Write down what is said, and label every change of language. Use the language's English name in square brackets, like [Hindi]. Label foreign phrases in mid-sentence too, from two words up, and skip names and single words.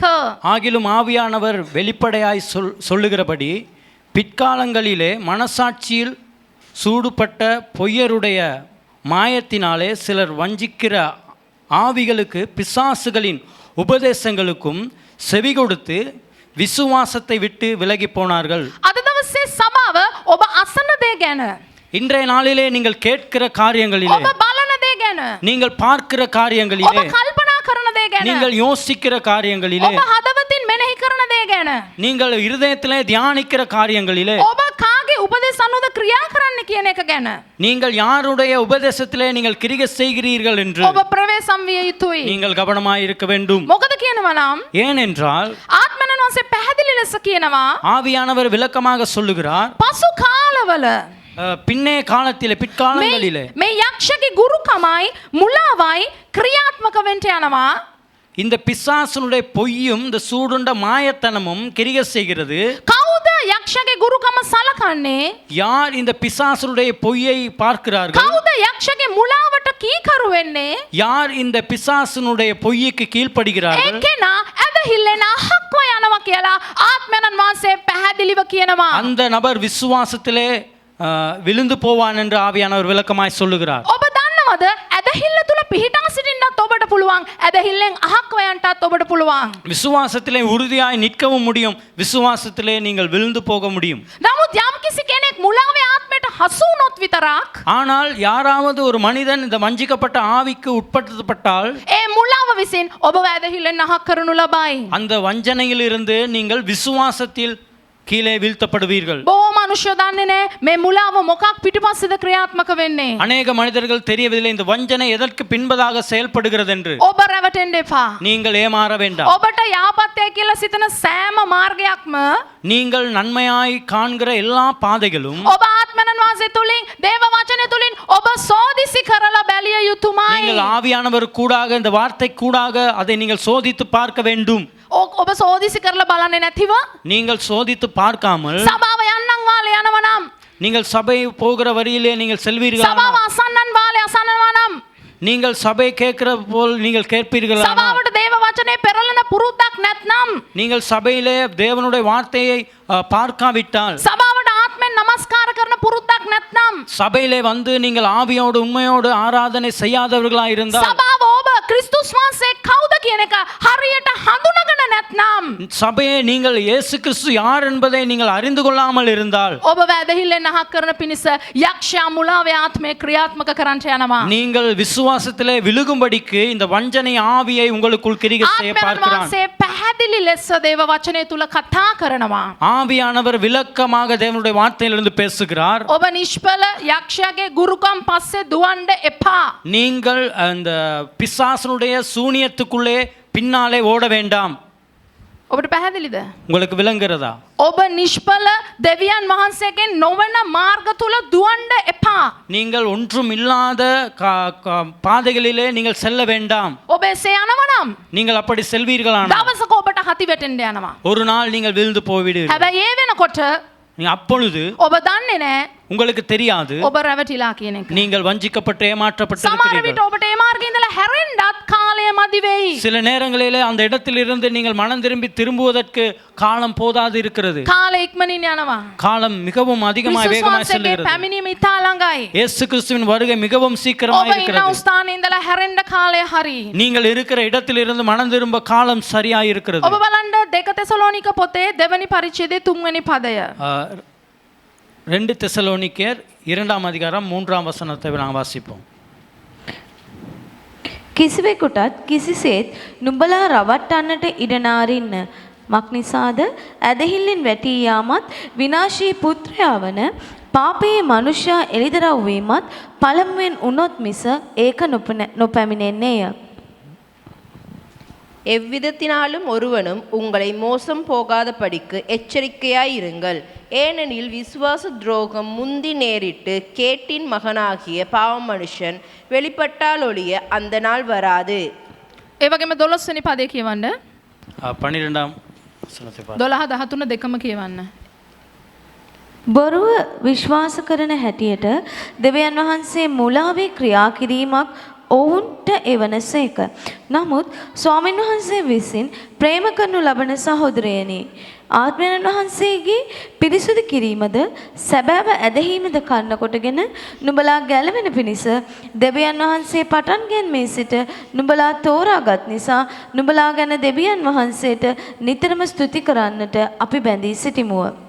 [Tamil] ஆகிலும் ஆவியானவர் வெளிப்படையாய் சொல்லுகிறபடி பிற்காலங்களிலே மனசாட்சியில் சூடுபட்ட பொய்யருடைய மாயத்தினாலே சிலர் வஞ்சிக்கிற ஆவிகளுக்கு பிசாசுகளின் உபதேசங்களுக்கும் செவி கொடுத்து விசுவாசத்தை விட்டு விலகி போனார்கள். [Sinhala] අද දවසේ සභාව ඔබ අසන දේ ගැන, [Tamil] இன்றைய நாளிலே நீங்கள் கேட்கிற காரியங்களிலே, [Sinhala] ඔබ බලන දේ ගැන, [Tamil] நீங்கள் பார்க்கிற [Sinhala] ඔබ [Tamil] காரியங்களிலே, [Sinhala] කල්පනා කරන දේ ගැන, [Tamil] நீங்கள் யோசிக்கிற காரியங்களிலே, [Sinhala] ඔබ හදවතින් මෙනෙහි කරන දේ ගැන, [Tamil] நீங்கள் இருதயத்திலே தியானிக்கிற காரியங்களிலே, [Sinhala] ඔබ කාගේ උපදෙස් අනුවද ක්‍රියා කරන්න කියන එක ගැන [Tamil] நீங்கள் யாருடைய உபதேசத்திலே நீங்கள் கிரியை செய்கிறீர்கள் என்று [Sinhala] ඔබ ප්‍රවේශම් විය යුතුයි. [Tamil] நீங்கள் கவனமாய் இருக்க வேண்டும். [Sinhala] මොකද කියනවා නම් [Tamil] ஏனென்றால் [Sinhala] ආත්මයන් වහන්සේ පැහැදිලි ලෙස කියනවා [Tamil] ஆவியானவர் விளக்கமாக சொல்லுகிறார், [Sinhala] පසු කාලවල [Tamil] பின்னே காலத்திலே பிற்காலங்களிலே [Sinhala] මේ යක්ෂගේ ගුරුකමයි මුලාවයි ක්‍රියාත්මක වෙන්න යනවා. [Tamil] இந்த பிசாசனுடைய பொய்யும் இந்த சூடுண்ட மாயத்தனமும் கிரியை செய்கிறது. [Sinhala] කවුද යක්ෂගේ ගුරුකම සලකන්නේ? [Tamil] யார் இந்த பிசாசனுடைய பொய்யை பார்க்கிறார்கள்? [Sinhala] කවුද යක්ෂගේ මුලාවට කීකරු වෙන්නේ? [Tamil] யார் இந்த பிசாசனுடைய பொய்க்கு கீழ்ப்படுகிறார்கள்? [Sinhala] ඒ කෙනා ඇදහිල්ලෙන් අහක්ව යනවා කියලා ආත්මයන් වහන්සේ පැහැදිලිව කියනවා. [Tamil] அந்த நபர் விசுவாசத்திலே விழுந்து போவான் என்று ஆவியானவர் விளக்கமாய் சொல்லுகிறார். [Sinhala] ඔබ දන්නවද ඇදහිල්ල තුල පිහිටා සිටින්නත් ඔබට පුළුවන්, ඇදහිල්ලෙන් අහක්ව යන්නත් ඔබට පුළුවන්. [Tamil] விசுவாசத்திலே உறுதியாய் நிற்கவும் முடியும், விசுவாசத்திலே நீங்கள் விழுந்து போக முடியும். [Sinhala] නමුත් යම්කිසි කෙනෙක් මුලාවේ ආත්මයට හසු වුණොත් විතරක්, [Tamil] ஆனால் யாராவது ஒரு மனிதன் இந்த வஞ்சிக்கப்பட்ட ஆவிக்கு உட்படுத்தப்பட்டால் [Sinhala] ඒ මුලාව විසින් ඔබව ඇදහිල්ලෙන් අහක් කරනු ලබයි. [Tamil] அந்த வஞ்சனையிலிருந்து நீங்கள் விசுவாசத்தில் கீழே வீழ்த்தப்படுவீர்கள். [Sinhala] බොහෝ මනුෂ්‍යයෝ දන්නේ නැහැ මේ මුලාව මොකක් පිටිපස්සේද ක්‍රියාත්මක වෙන්නේ. [Tamil] அநேக மனிதர்கள் தெரியவில்லை இந்த வஞ்சனை எதற்கு பின்பதாக செயல்படுகிறது என்று. [Sinhala] ඔබ රැවටෙන්න එපා. [Tamil] நீங்கள் ஏமாற வேண்டாம். [Sinhala] ඔබට යහපත්ය කියලා සිතන සෑම මාර්ගයක්ම, [Tamil] நீங்கள் நன்மையாய் காண்கிற எல்லா பாதைகளும் [Sinhala] ඔබ ආත්මයන් වහන්සේ තුලින් දේව වචනය තුලින් ඔබ සෝදිසි කරලා බැලිය යුතුමයි. [Tamil] நீங்கள் ஆவியானவர் கூடாக இந்த வார்த்தை கூடாக அதை நீங்கள் சோதித்து பார்க்க வேண்டும். [Sinhala] ඔබ සෝදිසි කරලා බලන්නේ නැතිව [Tamil] நீங்கள் சோதித்து பார்க்காமல் [Sinhala] සභාව යන්නම් වාලේ යනවා නම්, [Tamil] நீங்கள் சபை போகிற வழியிலே நீங்கள் செல்வீர்கள், [Sinhala] සභාව අසන්නන් වාලේ අසනවා නම්, [Tamil] நீங்கள் சபை கேட்கிற போல் நீங்கள் கேட்பீர்கள், [Sinhala] සභාවට දේව වචනේ පෙරලන පුරුද්දක් නැත්නම්, [Tamil] நீங்கள் சபையிலே தேவனுடைய வார்த்தையை பார்க்காவிட்டால், [Sinhala] සභාවට ආත්මෙන් නමස්කාර කරන පුරුද්දක් නැත්නම්, [Tamil] சபையிலே வந்து நீங்கள் ஆவியோடு உண்மையோடு ஆராதனை செய்யாதவர்களாக இருந்தால், [Sinhala] සභාව ඔබ ක්‍රිස්තුස් වහන්සේ කවුද කියන එක හරියට හඳුනගෙන නැත්නම්, නැත්නම් [Tamil] சபையே நீங்கள் இயேசு கிறிஸ்து யார் என்பதை நீங்கள் அறிந்து கொள்ளாமல் இருந்தால் [Sinhala] ඔබ වැදහිල්ලෙන් අහක් කරන පිණිස යක්ෂයා මුලාවේ ආත්මය ක්‍රියාත්මක කරන්නට යනවා. [Tamil] நீங்கள் விசுவாசத்திலே விழுகும்படிக்கு இந்த வஞ்சனை ஆவியை உங்களுக்குள் கிரியை செய்ய [Sinhala] ආත්මයන් [Tamil] பார்க்கிறான். [Sinhala] වහන්සේ පැහැදිලි ලෙස දේව වචනය තුල කතා කරනවා. [Tamil] ஆவியானவர் விளக்கமாக தேவனுடைய வார்த்தையிலிருந்து பேசுகிறார். [Sinhala] ඔබ නිෂ්ඵල යක්ෂයාගේ ගුරුකම් පස්සේ දුවන්න එපා. [Tamil] நீங்கள் அந்த பிசாசனுடைய சூனியத்துக்குள்ளே பின்னாலே ஓட வேண்டாம். [Sinhala] ඔබට පැහැදිලිද? [Tamil] உங்களுக்கு விளங்குகிறதா? [Sinhala] ඔබ නිෂ්ඵල දෙවියන් වහන්සේගෙන් නොවන මාර්ග තුල දුවන්න එපා. [Tamil] நீங்கள் ஒன்றும் இல்லாத பாதைகளிலே நீங்கள் செல்ல வேண்டாம். [Sinhala] ඔබ එසේ යනවනම් [Tamil] நீங்கள் அப்படி செல்வீர்களானால் [Sinhala] දවසක ඔබට හති වැටෙන්න යනවා. [Tamil] ஒரு நாள் நீங்கள் விழுந்து போய்விடுவீர்கள். [Sinhala] හැබැයි ඒ වෙනකොට [Tamil] அப்பொழுது [Sinhala] ඔබ දන්නේ නැහැ [Tamil] உங்களுக்கு தெரியாது [Sinhala] ඔබ රැවටිලා කියන එක. [Tamil] நீங்கள் வஞ்சிக்கப்பட்டு ஏமாற்றப்பட்டு [Sinhala] සමහර විට [Tamil] இருக்கிறீர்கள். [Sinhala] ඔබට ඒ මාර්ගයේ ඉඳලා හැරෙන්නත් කාලය මදි වෙයි. [Tamil] சில நேரங்களிலே அந்த இடத்திலிருந்து நீங்கள் மனம் திரும்பி திரும்புவதற்கு காலம் போதாது இருக்கிறது. [Sinhala] කාලය ඉක්මනින් යනවා. [Tamil] காலம் மிகவும் அதிகமாய் வேகமாய் [Sinhala] විශ්වාසයේ [Tamil] செல்கிறது. [Sinhala] පැමිණීම ඉතා ළඟයි. [Tamil] இயேசு கிறிஸ்துவின் வருகை மிகவும் [Sinhala] ඔබ [Tamil] சீக்கிரமாய் [Sinhala] ඉන්න [Tamil] இருக்கிறது. [Sinhala] ස්ථානයේ ඉඳලා හැරෙන්න කාලය හරි. [Tamil] நீங்கள் இருக்கிற இடத்திலிருந்து மனம் திரும்ப காலம் சரியாய் இருக்கிறது. [Sinhala] ඔබ බලන්න 2 තෙසලෝනික පොතේ දෙවනි පරිච්ඡේදයේ 3 වෙනි පදය. [Tamil] 2 தெசலோனிக்கேர் 2ஆம் அதிகாரம் 3ஆம் வசனத்தை நாம் வாசிப்போம். [Sinhala] කිසිවෙකුටත් කිසිසේත් නුඹලා රවට්ටන්නට ඉඩ නාරින්න. මක්නිසාද ඇදහිල්ලෙන් වැටී යාමත් විනාශී පුත්‍රයා වන පාපයේ මනුෂ්‍යයා එළිදරව් වීමත් පළමුවෙන් වුණොත් මිස ඒක නොපැමිණෙන්නේය. [Tamil] எவ்விதத்தினாலும் ஒருவனும் உங்களை மோசம் போகாதபடிக்கு எச்சரிக்கையாயிருங்கள். ஏனெனில் விசுவாச துரோகம் முந்தி நேரிட்டு கேட்டின் மகனாகிய பாவ மனுஷன் வெளிப்பட்டால் ஒழிய அந்த நாள் வராது. [Sinhala] ඒ වගේම 12 වෙනි පදේ කියවන්න. [Tamil] 12ஆம் වසනத்தை பாருங்கள். [Sinhala] 12 13 දෙකම කියවන්න. බොරුව විශ්වාස කරන හැටියට දෙවියන් වහන්සේ මුලාවේ ක්‍රියා කිරීමක් ඔවුන්ට එවනසේක. නමුත් ස්වාමීන් වහන්සේ විසින් ප්‍රේම කරනු ලබන සහෝදරයනි, ආත්මයන් වහන්සේගේ පිරිසුදු කිරීමද සැබෑව ඇදහිීමද කරන කොටගෙන නුඹලා ගැලවෙන පිණිස දෙවියන් වහන්සේ පටන් ගැනීමේ සිට නුඹලා තෝරාගත් නිසා නුඹලා ගැන දෙවියන් වහන්සේට නිතරම ස්තුති කරන්නට අපි බැඳී සිටිමුව.